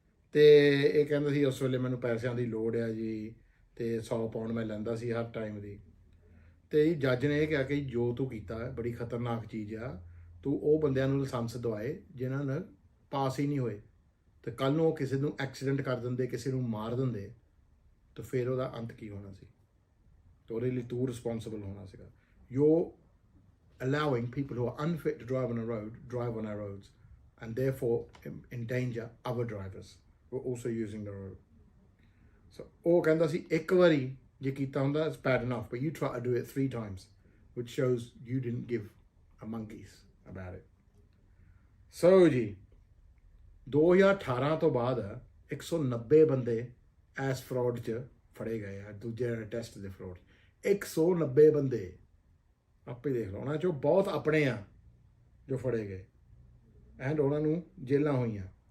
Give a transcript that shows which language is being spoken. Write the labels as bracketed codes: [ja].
[pa] ਅਤੇ ਇਹ ਕਹਿੰਦਾ ਸੀ ਉਸ ਵੇਲੇ ਮੈਨੂੰ ਪੈਸਿਆਂ ਦੀ ਲੋੜ ਆ ਜੀ, ਅਤੇ 100 ਪਾਉਂਡ ਮੈਂ ਲੈਂਦਾ ਸੀ ਹਰ ਟਾਈਮ ਦੀ। ਅਤੇ ਜੱਜ ਨੇ ਇਹ ਕਿਹਾ ਕਿ ਜੋ ਤੂੰ ਕੀਤਾ ਬੜੀ ਖਤਰਨਾਕ ਚੀਜ਼ ਆ, ਤੂੰ ਉਹ ਬੰਦਿਆਂ ਨੂੰ ਲਾਇਸੈਂਸ ਦਵਾਏ ਜਿਨ੍ਹਾਂ ਨਾਲ ਪਾਸ ਹੀ ਨਹੀਂ ਹੋਏ, ਅਤੇ ਕੱਲ੍ਹ ਨੂੰ ਉਹ ਕਿਸੇ ਨੂੰ ਐਕਸੀਡੈਂਟ ਕਰ ਦਿੰਦੇ, ਕਿਸੇ ਨੂੰ ਮਾਰ ਦਿੰਦੇ, ਤਾਂ ਫਿਰ ਉਹਦਾ ਅੰਤ ਕੀ ਹੋਣਾ ਸੀ। ਤਾਂ ਉਹਦੇ ਲਈ ਤੂੰ ਰਿਸਪੋਂਸੀਬਲ ਹੋਣਾ ਸੀਗਾ। [en] You're allowing people who are unfit to drive on a road drive on our roads, and therefore endanger other drivers who are also using the road. So [pa] ਉਹ ਕਹਿੰਦਾ ਸੀ ਇੱਕ ਵਾਰੀ ਜੇ ਕੀਤਾ ਹੁੰਦਾ [en] it's bad enough, but you try to do it 3 times, which shows you didn't give a monkeys about it. [pa] So ਜੀ 2018 ਤੋਂ ਬਾਅਦ 190 ਬੰਦੇ ਇਸ ਫਰੋਡ 'ਚ ਫੜੇ ਗਏ ਆ, ਦੂਜੇ ਟੈਸਟ ਦੇ ਫਰੋਡ। 190 ਬੰਦੇ, ਆਪੇ ਦੇਖ ਲਓ, ਉਹਨਾਂ 'ਚੋਂ ਬਹੁਤ ਆਪਣੇ ਆ ਜੋ ਫੜੇ ਗਏ, ਐਂਡ ਉਹਨਾਂ ਨੂੰ ਜੇਲਾਂ ਹੋਈਆਂ।